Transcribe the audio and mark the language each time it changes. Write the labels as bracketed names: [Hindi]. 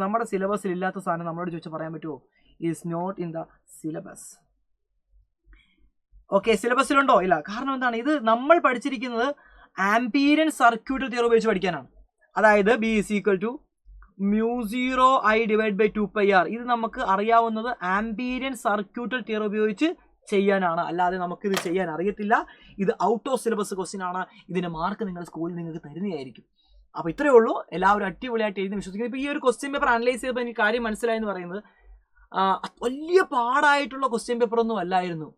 [Malayalam] നമ്മുടെ സിലബസിൽ ഇല്ലാത്ത സാധനം നമ്മളോട് ചോദിച്ചാൽ പറയാൻ പറ്റുമോ? [English] Is not in the syllabus. [Malayalam] Okay, സിലബസിലുണ്ടോ? ഇല്ല. കാരണം എന്താണ്? ഇത് നമ്മൾ പഠിച്ചിരിക്കുന്നത് ആംപീരിയൻ സർക്യൂട്ടൽ തിയറി ഉപയോഗിച്ച് പഠിക്കാനാണ്. അതായത് [English] B is equal to μ0I divided by 2πr. [Malayalam] ഇത് നമുക്ക് അറിയാവുന്നത് ആംപീരിയൻ സർക്യൂട്ടൽ തിയറി ഉപയോഗിച്ച് ചെയ്യാനാണ്. അല്ലാതെ നമുക്ക് ഇത് ചെയ്യാൻ അറിയത്തില്ല. ഇത് ഔട്ട് ഓഫ് സിലബസ് ക്വസ്റ്റ്യൻ ആണ്. ഇതിന്റെ മാർക്ക് നിങ്ങൾ സ്കൂളിൽ നിങ്ങൾക്ക് തരുന്നതായിരിക്കും. അപ്പോൾ ഇത്രയേ ഉള്ളൂ. എല്ലാവരും അടിപൊളിയായിട്ട് എഴുതി വിശ്വസിക്കുന്നു. ഇപ്പോൾ ഈ ഒരു ക്വസ്റ്റ്യൻ പേപ്പർ അനലൈസ് ചെയ്തപ്പോൾ എനിക്ക് കാര്യം മനസ്സിലായെന്ന് പറയുന്നത്, വലിയ പാടായിട്ടുള്ള ക്വസ്റ്റ്യൻ പേപ്പർ ഒന്നും അല്ലായിരുന്നു.